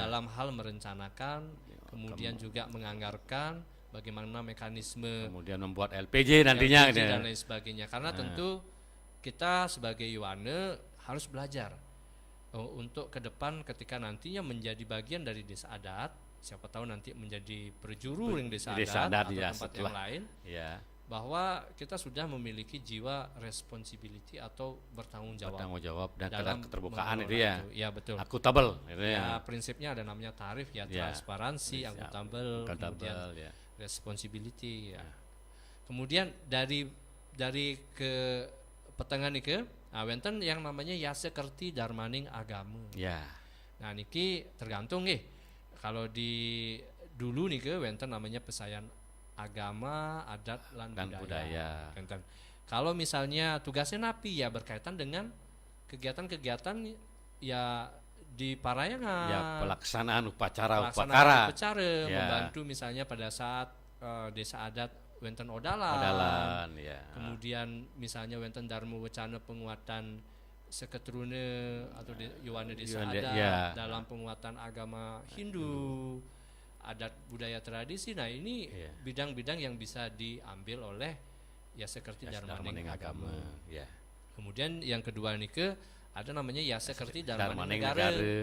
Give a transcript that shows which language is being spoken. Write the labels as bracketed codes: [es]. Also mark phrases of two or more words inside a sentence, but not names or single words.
[id] dalam hal merencanakan, kemudian juga menganggarkan bagaimana mekanisme Kemudian membuat LPJ nantinya LPG gitu ya. dan lain sebagainya. Karena tentu kita sebagai Yowane harus belajar untuk ke depan ketika nantinya menjadi bagian dari desa adat, siapa tahu nanti menjadi perjuru ring desa adat, atau ya, tempat setelah, yang lain, ya, bahwa kita sudah memiliki jiwa responsibility atau bertanggung jawab bertanggung jawab dan dalam keterbukaan itu mengelola ya. itu. Ya betul. Akuntabel gitu Ya, ya. prinsipnya ada namanya tarif ya, Ya. transparansi, akuntabel, kemudian ya. responsibility ya. Kemudian dari ke petengan [ban] niki, wenten [id] yang namanya Yase Kerti Darmaning Agama. Ya. Nah niki tergantung nih. Kalau di dulu [ban] niki wenten [id] namanya pesayan agama, adat dan budaya. Wenten. Kalau misalnya tugasnya napi ya berkaitan dengan kegiatan-kegiatan ya di parayangan. Ya, pelaksanaan upacara ya. Ya. Membantu misalnya pada saat desa adat wenten odalan. Odalan ya. Kemudian misalnya wenten Dharma Wacana penguatan seketurune atau Yowane desa Yowane, adat ya. dalam penguatan agama Hindu, adat budaya tradisi. Nah, ini Ya. bidang-bidang yang bisa diambil oleh ya sekerti Darmaning Agama. Ya. Kemudian yang kedua nike ada namanya Yase Kerti Darmaning Darmaning Negara Negara.